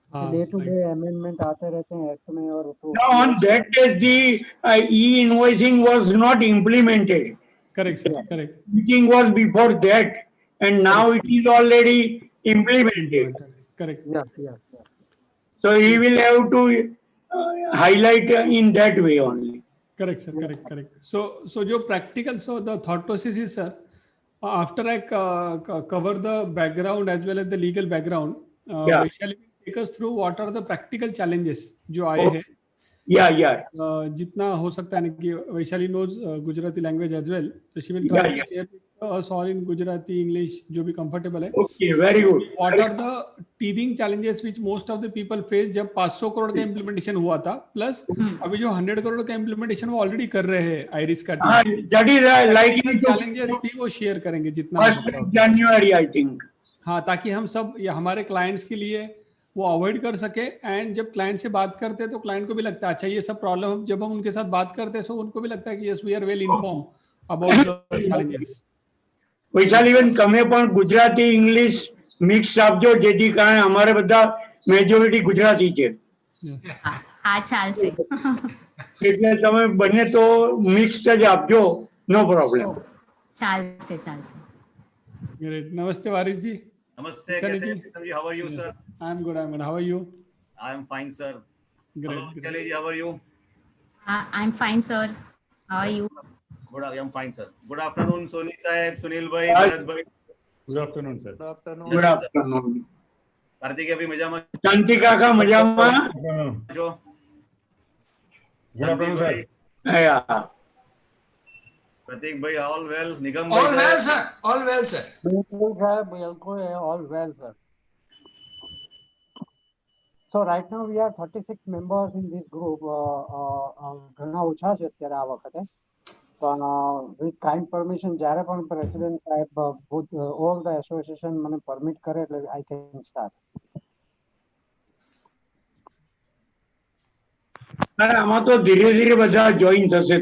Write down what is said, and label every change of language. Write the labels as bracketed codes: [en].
[en] day to day [hi] amendment आते रहते हैं एक्ट में. और तो [en] on that day the e-invoicing was not implemented. Correct sir. Correct. Meeting was before that, and now it is already implemented. Correct. yes. So he will have to highlight in that way only. Correct sir. Correct. So जो practical, so the thought process is sir, after I cover the background as well as the legal background, Vaishali will take us through what are the practical challenges [hi] जो आए हैं. जितना हो सकता है कि [en] Vaishali knows Gujarati language as well, so she will try to share with us all in Gujarati, English, [hi] जो भी [en] comfortable है. Okay, very good. What are the teething challenges which most of the people face [hi] जब 500 करोड़ का implementation हुआ था, [en] plus [hi] अभी जो 100 करोड़ का implementation वो already कर रहे हैं आइरिस का team. [en] That is likely to [hi] challenges भी वो share करेंगे जितना. [en] 1st January I think. [hi] हाँ, ताकि हम सब या हमारे clients के लिए वो अवॉइड कर सके. एंड जब क्लाइंट से बात करते हैं तो क्लाइंट को भी लगता है अच्छा ये सब प्रॉब्लम, जब हम उनके साथ बात करते हैं तो उनको भी लगता है कि [en] Yes we are well inform about the challenges. [gu] Vaishali બેન તમે પણ ગુજરાતી ઇંગ્લિશ મિક્સ આપજો, જેથી કારણે અમારે બધા મેજોરિટી ગુજરાતી છે. હા ચાલશે. એટલે તમે બને તો મિક્સ જ આપજો, નો પ્રોબ્લેમ. ચાલશે. [hi] ग्रेट. नमस्ते वारिस जी. [en] Namaste. How are you, sir? I am good. How are you? I am fine, sir. Great. Hello, Vaishali ji, how are you? I'm fine, sir. How are you? Good. I am fine, sir. Good afternoon, Soni Sahib, Sunil bhai, Bharat bhai. Good afternoon sir. Good afternoon. [gu] Karthik abhi મજામાં શાંતિ કાકા મજામાં? છો? [en] Good afternoon sir. [gu] હા. [en] Pratik bhai, all well. Nigam All bhai, well, sir. All well, sir. [hi] बिल्कुल है, [en] all well, sir. So right now we are 36 members in this group. [gu] ઘણા ઓછા છે અત્યારે આ વખતે, પણ [en] with kind permission [gu] જ્યારે પણ પ્રેસિડેન્ટ સાહેબ [en] all the association [gu] મને પરમિટ કરે એટલે [en] I can start. [gu] આમાં તો ધીરે ધીરે બધા જોઈન થશે.